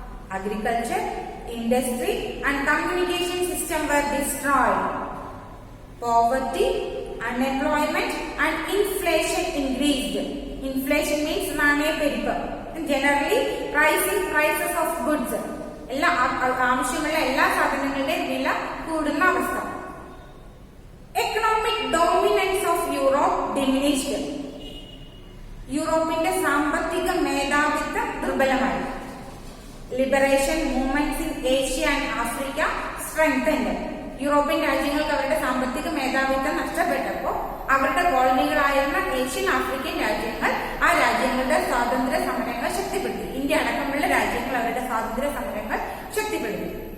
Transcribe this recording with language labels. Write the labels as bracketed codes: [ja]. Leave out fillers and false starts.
[en] Agriculture, industry and communication system were destroyed. Poverty, unemployment and inflation increased. Inflation means നാണയപ്പെരുപ്പ്. Generally, rising prices of goods. [ml] എല്ലാ ആവശ്യമുള്ള എല്ലാ സാധനങ്ങളുടെയും വില കൂടുന്ന അവസ്ഥ. [en] Economic dominance of Europe diminished. [ml] യൂറോപ്പിന്റെ സാമ്പത്തിക മേധാവിത്വം ദുർബലമായി. [en] Liberation movements in Asia and Africa strengthened. [ml] European രാജ്യങ്ങൾക്ക് അവരുടെ സാമ്പത്തിക മേധാവിത്വം നഷ്ടപ്പെട്ടപ്പോൾ അവരുടെ കോളനികളായിരുന്ന ഏഷ്യൻ ആഫ്രിക്കൻ രാജ്യങ്ങൾ ആ രാജ്യങ്ങളുടെ സ്വാതന്ത്ര്യ സമരങ്ങൾ ശക്തിപ്പെടുത്തി. ഇന്ത്യ അടക്കമുള്ള രാജ്യങ്ങൾ അവരുടെ സ്വാതന്ത്ര്യ സമരങ്ങൾ ശക്തിപ്പെടുത്തി.